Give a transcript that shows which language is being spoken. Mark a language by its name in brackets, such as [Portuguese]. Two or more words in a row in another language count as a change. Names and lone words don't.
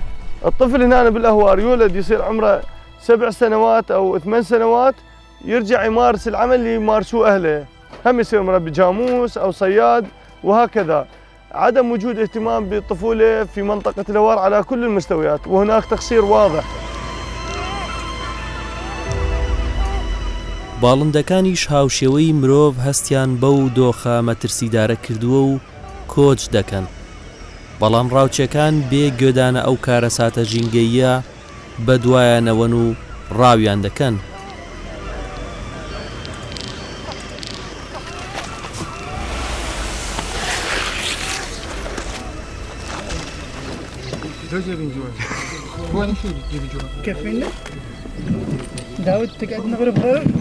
[Arabic] الطفل هنا بالأهوار يولد يصير عمره 7 سنوات أو 8 سنوات، يرجع يمارس العمل اللي يمارسوه أهله، هم يصير مربي جاموس أو صياد وهكذا. عدم وجود اهتمام بالطفولة في منطقة الأهوار على كل المستويات، وهناك تقصير واضح. [Central Kurdish] باڵندەکانیش هاوشێوەی مرۆڤ هەستیان بەو دۆخە مەترسیدارە کردووە و کۆچ دەکەن، بەڵام ڕاوچەکان بێ گوێدانە ئەو کارە ساتە ژینگەییە بەدوایانەوەن و ڕاویان دەکەن. [Arabic] كفينا داود تقعد نغرب غير